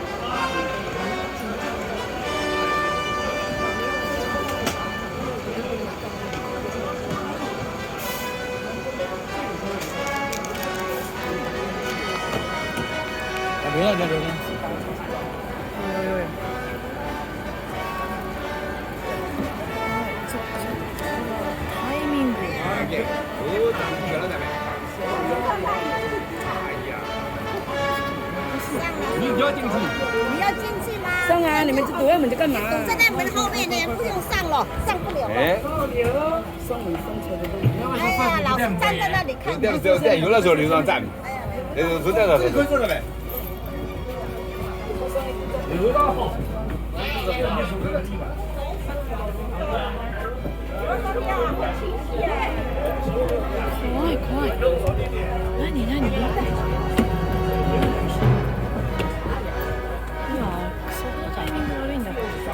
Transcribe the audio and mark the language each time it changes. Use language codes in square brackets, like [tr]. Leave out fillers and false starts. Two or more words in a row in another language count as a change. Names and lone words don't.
[zh] 留着，留着。 [ja] タイミング。 [zh] 你要进去？你要进去吗？上啊！你们就躲在门就干嘛？堵在那门后面呢，不用上了，上不了了。哎，送你送车的东西。哎呀，老是站在那里看。这有的时候就让站，都在那里。可以坐着呗。 [ja] 怖い怖い。何何？今クソのタイミング悪いんだけどさ。